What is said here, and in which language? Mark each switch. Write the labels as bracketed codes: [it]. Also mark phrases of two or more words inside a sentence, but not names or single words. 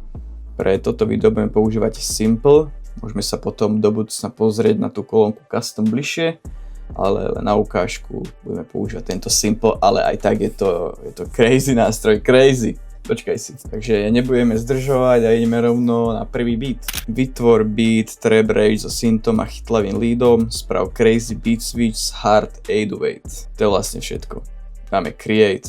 [sk] Pre toto video budeme používať Simple, môžeme sa potom do budúcna pozrieť na tú kolónku custom bližšie, ale len na ukážku budeme používať tento Simple, ale aj tak je to crazy nástroj, crazy. Počkaj si. Takže nebudeme zdržovať a ideme rovno na prvý beat. Vytvor [en] beat, trap rage [sk] so synthom a chytlavým leadom, sprav [en] crazy beat switch [sk] s hard 808. To je vlastne všetko. Dáme create.